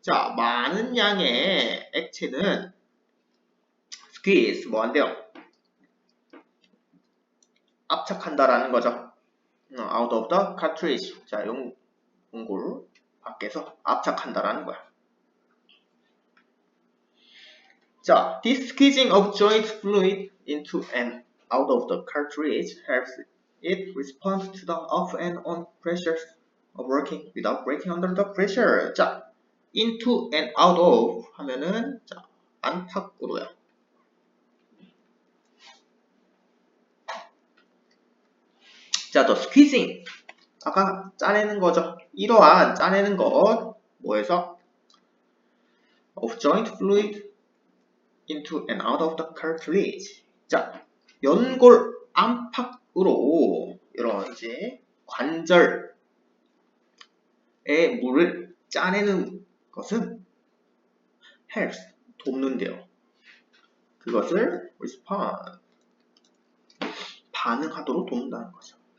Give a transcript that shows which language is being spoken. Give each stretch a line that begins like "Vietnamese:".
Korean: 자, 많은 양의 액체는 squeeze, 뭐 한대요? 압착한다라는 거죠.
English: out of the cartridge.
Korean: 자, 연골 밖에서 압착한다라는 거야.
English: 자, this squeezing of joint fluid into and out of the cartridge helps it respond to the off and on pressures of working without breaking under the pressure.
Korean: 자,
English: into and out of
Korean: 하면은 자, 안팎으로요. 자,
English: the squeezing
Korean: 아까 짜내는 거죠. 이러한 짜내는 것 뭐에서?
English: of joint fluid into and out of the cartilage.
Korean: 자, 연골 안팎으로 이런 이제 관절의 물을 짜내는 것은
English: helps,
Korean: 돕는데요. 그것을
English: respond,
Korean: 반응하도록 돕는다는 거죠.